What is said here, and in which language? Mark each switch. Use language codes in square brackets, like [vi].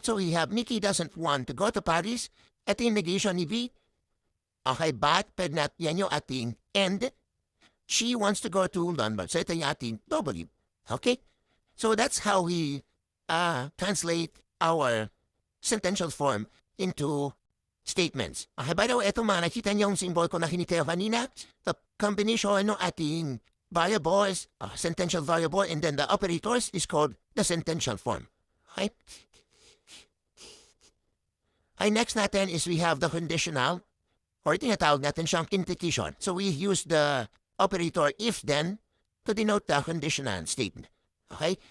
[en] So we have Mickey doesn't want to go to Paris. [tl] Ito yung negation ni V. Okay, but pwede natin yan yung ating end. [en] She wants to go to London. [tl] So ito yung ating W. Okay? [en] So that's how we translate our sentential form into statements. [tl] Okay, by the way, ito mga nakita niyo yung symbol ko na hinitayo kanina. [en] The combination ng ating variables, sentential variable, and then the operators is called the sentential form. Okay? Next natin is we have the conditional, or [tl] tinatawag natin siyang [en] implication. So we use the operator if then to denote the conditional statement. Okay?